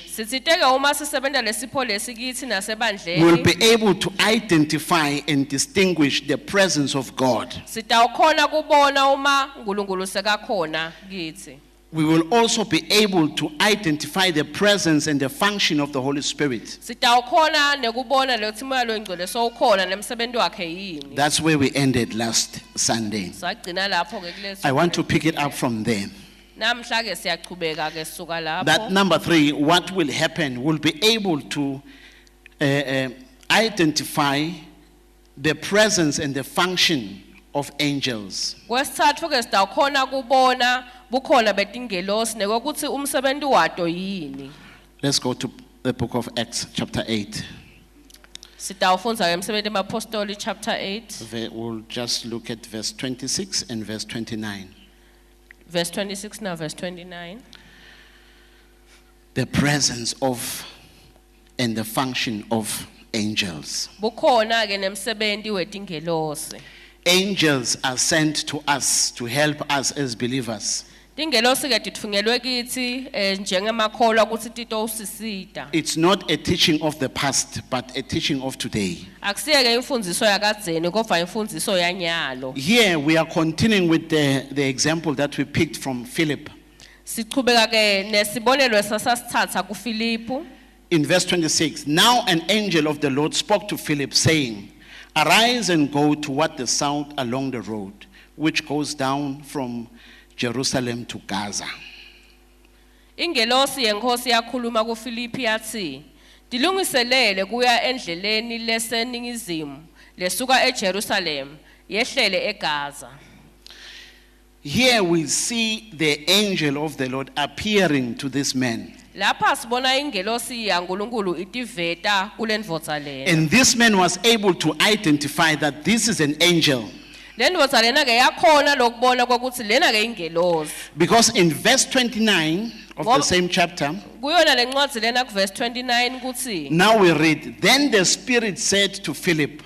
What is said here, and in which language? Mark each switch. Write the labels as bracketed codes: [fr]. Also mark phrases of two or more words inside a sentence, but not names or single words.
[ss] Sithiteke uma sisebenta lesipho lesi kithi [en] we will [ss] nasebandleni. [en] be able to identify and distinguish the presence of God. [ss] Sitawukhona kubona uma uNkulunkulu sekakhona kithi. [en] We will also be able to identify the presence and the function of the Holy Spirit. [ss] Sitawukhona nekubona lokuthi moya loyingcwele sowukhona nemsebenzi wakhe yini. [en] That's where we ended last Sunday. [ss] Sagcina lapho ke kulesi. [en] I want to pick it up from there. [ss] Namhla ke siyachubeka ke suka [en] That [ss] lapho. [en] number 3, what will happen? We'll be able to identify the presence and the function of angels. [ss] Kwesithathu ke sitawukhona kubona bukhona betingelosi nekokuthi umsebenzi wato yini. [en] Let's go to the book of Acts, chapter 8. [ss] Sitawufunza ke umsebenzi wamapostoli chapter 8 [en] We'll just look at verse 26 and verse 29. [ss] verse 26 na verse 29. [en] The presence of and the function of angels. [ss] Bukhona ke nemsebenzi wetingelosi. [en] Angels are sent to us to help us as believers. [ss] Tingelosi ke titfungelwe kithi njengemakholwa ukuthi tito usisita. [en] It's not a teaching of the past, but a teaching of today. [ss] Akusiye ke imfundiso yakadzeni kodwa imfundiso yanyalo. [en] Here we are continuing with the example that we picked from Philip. [ss] Sichubeka ke nesibonelo sasasithatha kuFilipu. [en] In verse 26, now an angel of the Lord spoke to Philip, saying, arise and go toward the south along the road, which goes down from Jerusalem to Gaza. [ss] Ingelosi yenkosi yakhuluma kuFilipi yathi, "Dilungiselele kuya endleleni leseningizimu lesuka eJerusalem yehlele eGaza." [en] Here we see the angel of the Lord appearing to this man. [ss] Lapha sibona ingelosi yaNkulunkulu itiveta kulendvodza lena. [en] And this man was able to identify that this is an angel. [ss] Lendvodza lena ke yakhona lokubona ukuthi lena ke ingelosi. [en] Because in verse 29 of the same chapter, [ss] Kuyona lencwadzi lena kuverse 29 kuthi, [en] now we read, then the Spirit said to Philip.